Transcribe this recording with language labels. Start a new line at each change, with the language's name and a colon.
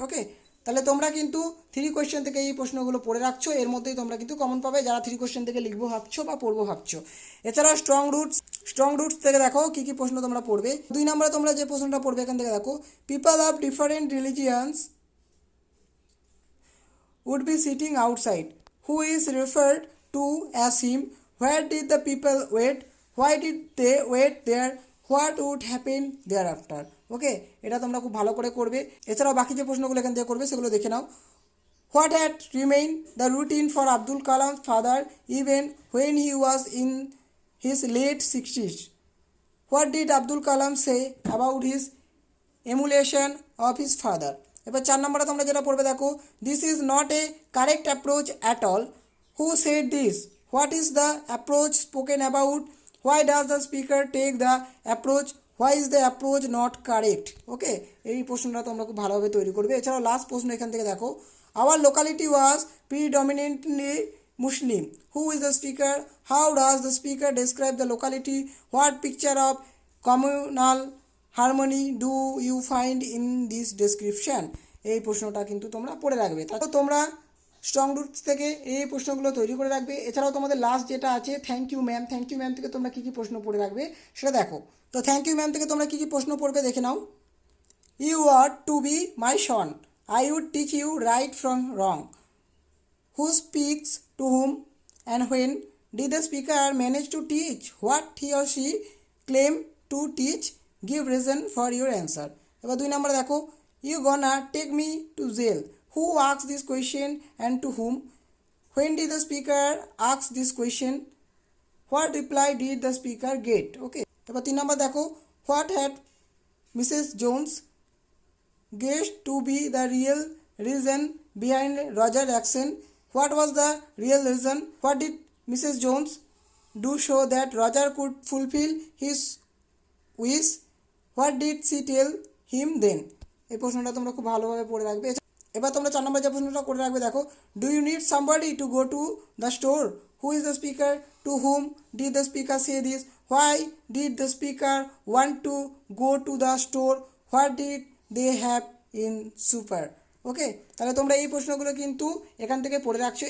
Bangla: ওকে, তাহলে তোমরা কিন্তু 3 কোয়েশ্চেন থেকে এই প্রশ্নগুলো পড়ে রাখছো, এর মধ্যেই তোমরা কিন্তু কমন পাবে যারা 3 কোয়েশ্চেন থেকে লিখবো ভাবছো বা পড়বো ভাবছো। এছাড়াও স্ট্রং রুটস স্ট্রং রুটস থেকে দেখো কী কী প্রশ্ন তোমরা পড়বে। 2 নম্বরে তোমরা যে প্রশ্নটা পড়বে এখান থেকে দেখো,
English: People of different religions would be sitting outside. Who is referred to as him? Where did the people wait? Why did they wait there? What would happen thereafter?
Bangla: ওকে, এটা তোমরা খুব ভালো করে করবে। এছাড়াও বাকি যে প্রশ্নগুলো এখান থেকে করবে সেগুলো দেখে নাও।
English: What had remained the routine for Abdul Kalam's father even when he was in his late 60s? What did Abdul Kalam say about his emulation of his father?
Bangla: এবার 4 নম্বরে তোমরা যেটা পড়বে দেখো,
English: This is not a correct approach at all. Who said this? What is the approach spoken about? Why does the speaker take the approach? Why is the approach not correct? Okay,
Bangla: এই প্রশ্নটা তোমরা খুব ভালোভাবে তৈরি করবে। এছাড়াও লাস্ট প্রশ্ন এখান থেকে দেখো,
English: Our locality was predominantly Muslim. Who is the speaker? How does the speaker describe the locality? What picture of communal harmony do you find in this description?
Bangla: এই প্রশ্নটা কিন্তু তোমরা পড়ে রাখবে। তারপর তোমরা স্ট্রং রুটস থেকে এই প্রশ্নগুলো তৈরি করে রাখবে। এছাড়াও তোমাদের লাস্ট যেটা আছে thank you ma'am, thank you ma'am থেকে তোমরা কী কী প্রশ্ন পড়ে রাখবে সেটা দেখো। তো থ্যাংক ইউ ম্যাম থেকে তোমরা কী কী প্রশ্ন পড়বে দেখে নাও।
English: You are to be my son, I would teach you right from wrong. Who speaks to whom and when? Did the speaker manage to teach what he or she claim to teach? Give reason for your answer.
Bangla: এবার 2 নম্বরে দেখো,
English: you gonna take me to jail. Who asked this question and to whom? When did the speaker ask this question? What reply did the speaker get? Okay.
Bangla: এবার 3 নম্বর দেখো,
English: what had Mrs. Jones guessed to be the real reason behind Roger's action? What was the real reason? What did Mrs. Jones do show that Roger could fulfill his wish? What did she tell him then?
Bangla: এই প্রশ্নটা তোমরা খুব ভালোভাবে পড়ে রাখবে। এবার তোমরা 4 নম্বর যে প্রশ্নটা করে রাখবে দেখো,
English: Do you need somebody to go to the store? Who is the speaker? To whom did the speaker say this? Why did the speaker want to go to the store? What did they have in super?
Bangla: ওকে, তাহলে তোমরা এই প্রশ্নগুলো কিন্তু এখান থেকে পড়ে রাখছো।